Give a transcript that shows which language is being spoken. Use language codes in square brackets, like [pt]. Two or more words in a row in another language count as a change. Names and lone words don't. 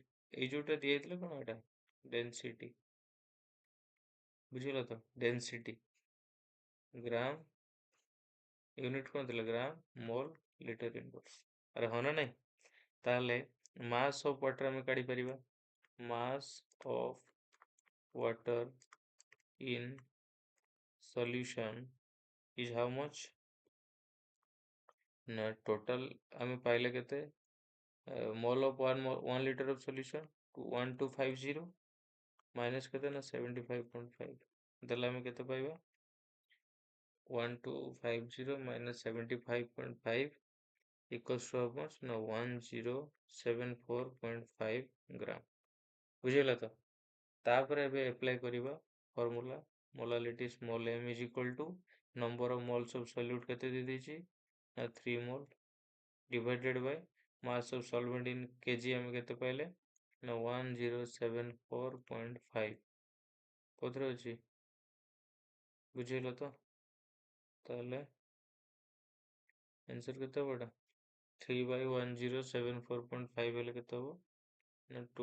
[or] ଏଇ ଯୋଉଟା ଦିଆହେଇଥିଲା କ'ଣ ଏଇଟା ଡେନ୍ସିଟି ବୁଝିହେଲା ତ [en] density gram unit [or] କ'ଣ ଥିଲା [en] gram mole liter inverse [or] ଆରେ ହଁ ନା ନାଇଁ ତାହେଲେ [en] mass of water [or] ଆମେ କାଢ଼ିପାରିବା [en] mass of water in solution is how much [or] na total ଆମେ ପାଇଲେ କେତେ [en] mole of 1 liter of solution 1250 minus [or] କେତେ ନା 75.5 ଦେଲେ ଆମେ କେତେ ପାଇବା [en] 1250 minus 75.5 equals to how much [or] ନା 1074.5 ଗ୍ରାମ ବୁଝିଗଲା ତ ତାପରେ ଏବେ ଆପ୍ଲାଏ କରିବା ଫର୍ମୁଲା [en] molality small m is equal to number of moles of solute [or] କେତେ ଦେଇ ଦେଇଛି ନା [en] 3 mole divided by mass of solvent in kg [or] ଆମେ କେତେ ପାଇଲେ ନା 1074.5 କୋଉଥିରେ ଅଛି ବୁଝିହେଲା ତ ତାହେଲେ ଆନ୍ସର କେତେ ହବ ଏଟା 3 by 1074.5 ହେଲେ କେତେ ହବ ନା